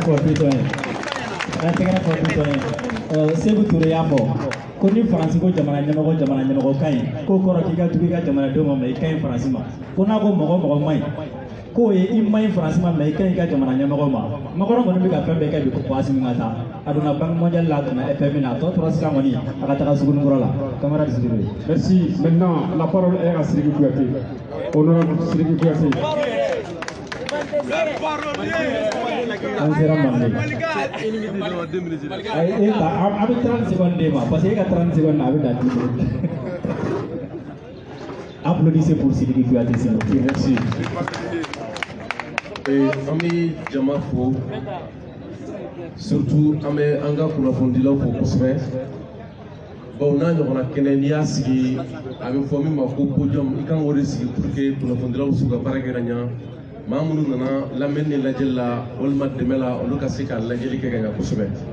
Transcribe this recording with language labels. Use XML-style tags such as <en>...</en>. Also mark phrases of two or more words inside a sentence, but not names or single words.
<bm>Seku Ture y'a fɔ ko ni faransi ko jamana ɲɛmɔgɔ ka ɲi k'o kɔrɔ k'i ka tugu i ka jamanadenw ma mais i ka ɲi faransi ma ko n'a ko mɔgɔ ma ɲi k'o ye i ma ɲi faransi ma mais i ka ɲi i ka jamana ɲɛmɔgɔ ma Macron kɔni bɛ ka fɛn bɛɛ kɛ bi ko Assimi ka taa a donna Banque mondiale la a donna FMI na a tɔ tora sisan kɔni a ka taga Sugunikɔrɔ la camarade Sidibé.</bm> <fr>Merci. Maintenant, la parole est à Sidiki Kouyaté. Honorable Sidiki Kouyaté.</fr> <bm>An sera Mande. A bɛ 30 secondes d'e ma</bm> <fr>parce que</fr> <bm>e ka 30 secondes na a bɛ dan 10 minutes.</bm> <fr>Applaudissez pour Sidiki Kouyaté s'il vous plaît. Merci.</fr> <bm>An bɛ jama fo surtout an bɛ an ka kunnafonidilaw fo kosɛbɛ bawo n'a ɲɔgɔnna kɛnɛ n'i y'a sigi a bɛ fɔ min ma ko podium i kan k'o de sigi</bm> <fr>pour que</fr> <bm>kunnafonidilaw bɛ se ka baara kɛ ka ɲa maa minnu nana lamɛnni ni lajɛli la walima dɛmɛ la olu ka se ka lajɛli kɛ ka ɲa kosɛbɛ</bm>